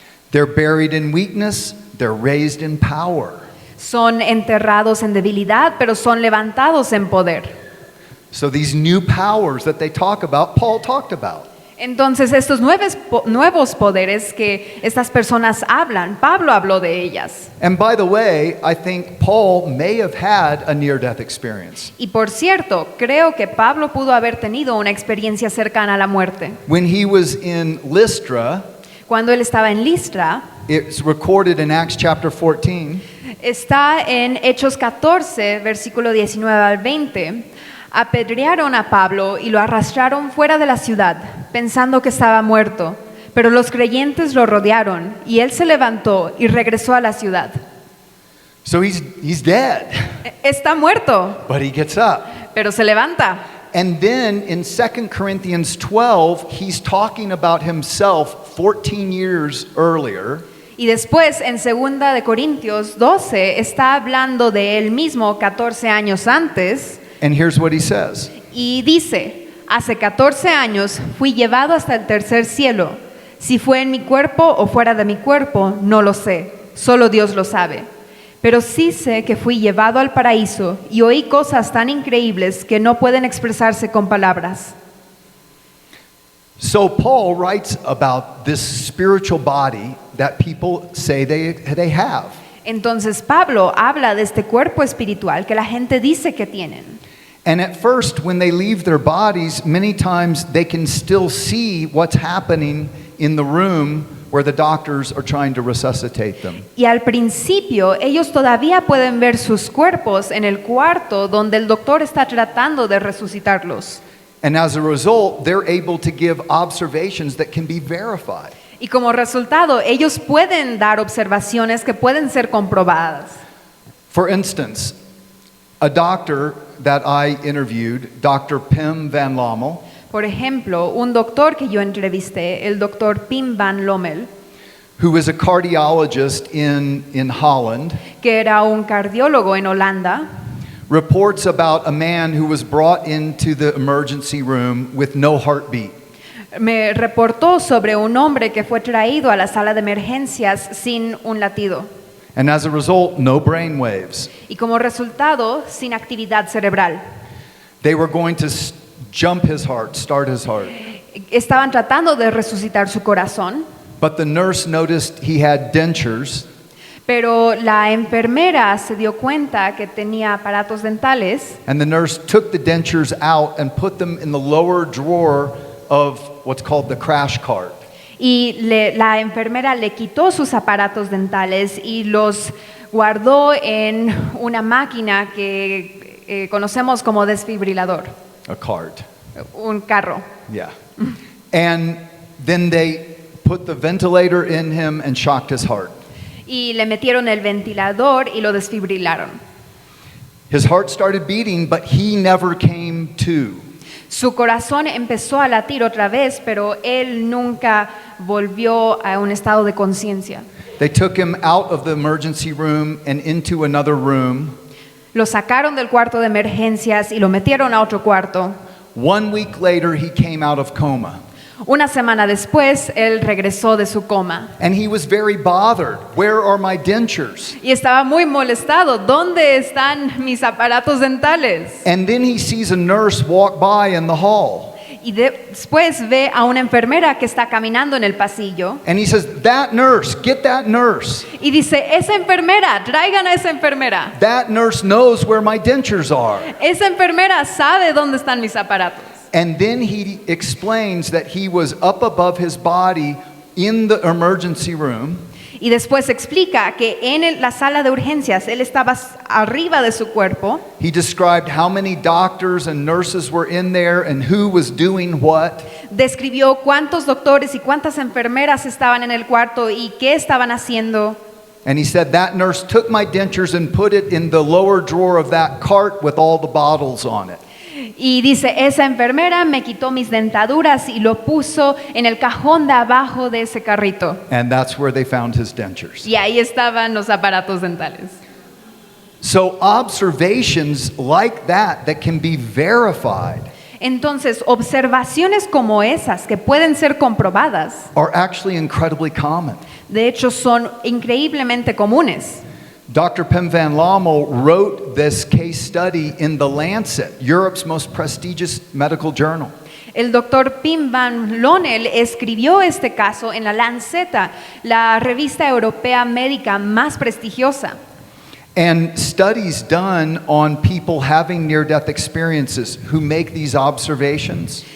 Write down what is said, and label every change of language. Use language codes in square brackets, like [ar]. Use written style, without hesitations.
[en] They're buried in weakness, they're raised in power. [es] Son enterrados en debilidad, pero son levantados en poder. [en] So these new powers that they talk about, Paul talked about. [es] Entonces, estos nuevos poderes que estas personas hablan, Pablo habló de ellas. [en] And by the way, I think Paul may have had a near-death experience. [es] Y por cierto, creo que Pablo pudo haber tenido una experiencia cercana a la muerte. [en] When he was in Lystra, [es] Cuando él estaba en Listra, [en] it's recorded in Acts chapter 14, [es] está en Hechos 14, versículo 19 al 20, apedrearon a Pablo y lo arrastraron fuera de la ciudad, pensando que estaba muerto, pero los creyentes lo rodearon y él se levantó y regresó a la ciudad. [en] so he's dead, [es] Está muerto, [en] but he gets up. [es] pero se levanta. [en] And then in 2 Corinthians 12, he's talking about himself 14 years earlier. [es] Y después en 2 de Corintios 12 está hablando de él mismo 14 años antes [en] And here's what he says. [es] y dice, hace 14 años fui llevado hasta el tercer cielo. Si fue en mi cuerpo o fuera de mi cuerpo, no lo sé, solo Dios lo sabe. Pero sí sé que fui llevado al paraíso y oí cosas tan increíbles que no pueden expresarse con palabras. [en] So Paul writes about this spiritual body that people say they have. [es] Entonces Pablo habla de este cuerpo espiritual que la gente dice que tienen. [en] And at first, when they leave their bodies, many times they can still see what's happening in the room where the doctors are trying to resuscitate them. [es] Y al principio ellos todavía pueden ver sus cuerpos en el cuarto donde el doctor está tratando de resucitarlos. [en] And as a result, they're able to give observations that can be verified. [es] Y como resultado, ellos pueden dar observaciones que pueden ser comprobadas. [en] For instance, a doctor that I interviewed, Dr. Pim Van Lommel, [es] Por ejemplo, un doctor que yo entrevisté, el doctor Pim van Lommel, [en] who is a cardiologist in Holland, [es] que era un cardiólogo en Holanda, [en] reports about a man who was brought into the emergency room with no heartbeat. [es] me reportó sobre un hombre que fue traído a la sala de emergencias sin un latido [en] And as a result, no brain waves. [es] y como resultado sin actividad cerebral. [en] They were going to jump his heart, start his heart. [es] Estaban tratando de resucitar su corazón, [en] But the nurse noticed he had dentures, [es] pero la enfermera se dio cuenta que tenía aparatos dentales [en] and the nurse took the dentures out and put them in the lower drawer of what's called the crash cart. [es] y la enfermera le quitó sus aparatos dentales y los guardó en una máquina que conocemos como desfibrilador, [en] A cart. [es] un carro. [en] Yeah. And then they put the ventilator in him and shocked his heart. [es] Y le metieron el ventilador y lo desfibrilaron. [en] His heart started beating, but he never came to. [es] Su corazón empezó a latir otra vez, pero él nunca volvió a un estado de conciencia. [en] They took him out of the emergency room and into another room. [es] Lo sacaron del cuarto de emergencias y lo metieron a otro cuarto. [en] 1 week later, he came out of coma. [es] Una semana después, él regresó de su coma. [en] And he was very bothered. Where are my dentures? [es] Y estaba muy molestado. ¿Dónde están mis aparatos dentales? [en] And then he sees a nurse walk by in the hall. [es] Y después ve a una enfermera que está caminando en el pasillo. [en] And he says, that nurse, get that nurse. [es] Y dice, esa enfermera, traigan a esa enfermera. [en] That nurse knows where my dentures are. [es] Esa enfermera sabe dónde están mis aparatos. [en] And then he explains that he was up above his body in the emergency room. [es] Y después explica que en la sala de urgencias él estaba arriba de su cuerpo. [en] He described how many doctors and nurses were in there and who was doing what. [es] Describió cuántos doctores y cuántas enfermeras estaban en el cuarto y qué estaban haciendo. [en] And he said that nurse took my dentures and put it in the lower drawer of that cart with all the bottles on it. [es] Y dice, esa enfermera me quitó mis dentaduras y lo puso en el cajón de abajo de ese carrito. [en] And that's where they found his dentures. [es] Y ahí estaban los aparatos dentales. [en] So observations like that can be verified [es] Entonces, observaciones como esas que pueden ser comprobadas, [en] are actually incredibly common. [es] de hecho son increíblemente comunes. [en] Dr. Pim van Lommel wrote this case study in The Lancet, Europe's most prestigious medical journal. [es] El doctor Pim van Lommel escribió este caso en la Lanceta, la revista europea médica más prestigiosa. [en] And studies done on people having near-death experiences who make these observations